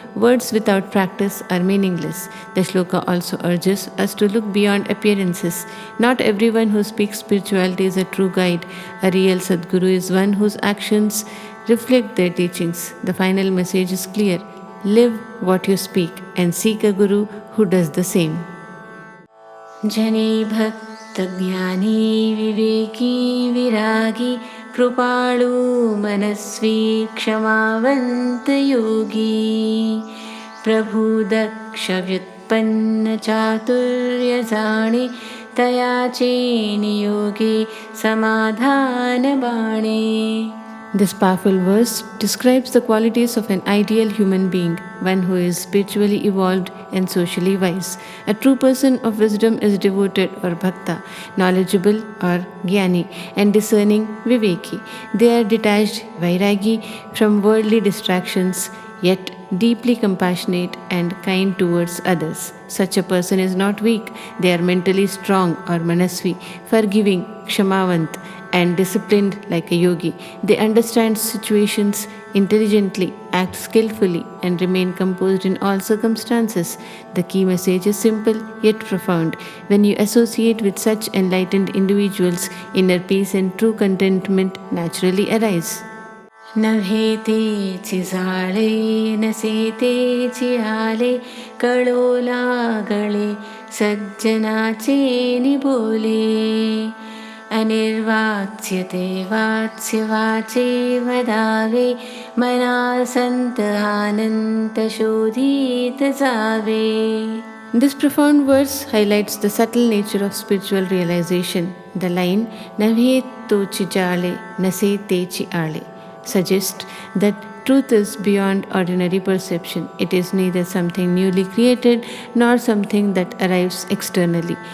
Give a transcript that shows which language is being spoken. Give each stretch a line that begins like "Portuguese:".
English: Words without practice are meaningless. The shloka also urges us to look beyond appearances. Not everyone who speaks spirituality is a true guide. A real Sadguru is one whose actions reflect their teachings. The final message is clear: live what you speak and seek a guru who does the same.
Marathi: जने भक्त ज्ञानी विवेकी विरागी कृपाळु मनस्वी क्षमावंत योगी प्रभु दक्ष व्युत्पन्न चातुर्य जाणे तयाचे नियोगे समाधान बाणे.
English: This powerful verse describes the qualities of an ideal human being, one who is spiritually evolved and socially wise. A true person of wisdom is devoted or bhakta, knowledgeable or jnani, and discerning viveki. They are detached vairagi from worldly distractions, yet deeply compassionate and kind towards others. Such a person is not weak. They are mentally strong or manasvi, forgiving, kshamavant, and disciplined like a yogi. They understand situations intelligently, act skillfully, and remain composed in all circumstances. The key message is simple yet profound. When you associate with such enlightened individuals, inner peace and true contentment naturally arise.
Marathi: नभेतेची जाळे नसेतेची आले कळो लागळे सज्जनाचे निबोले अनिर्वाच्य ते वाच्य वाचे वदावे मना संत आनंत शोधित जावे.
English: This profound verse highlights the subtle nature of spiritual realization. The line
Marathi: "Navhe tochi jale, nase techi ale"
English: suggests that truth is beyond ordinary perception. It is neither something newly created nor something that arrives externally.